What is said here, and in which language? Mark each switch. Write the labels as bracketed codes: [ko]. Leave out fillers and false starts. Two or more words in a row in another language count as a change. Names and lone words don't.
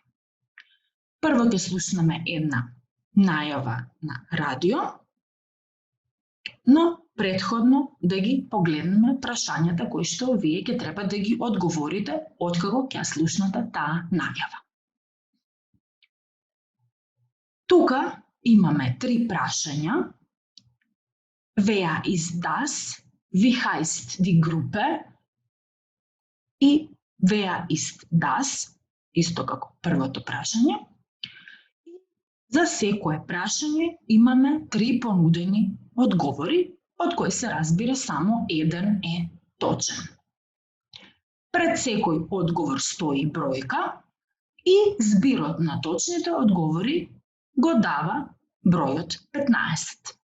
[mk] Прво ќе слушнеме една најава на радио, но претходно да ги погледнеме прашањата кои што вие ќе треба да ги одговорите откако ќе слушнете таа најава. Тука имаме три прашања. [de] Wer ist das? Wie heißt die Gruppe? И wer ist das? [mk] Исто како првото прашање. За секое прашање имаме три понудени одговори, од кои се разбира само еден е точен. Пред секој одговор стои бројка и збирот на точните одговори го дава бројот 15.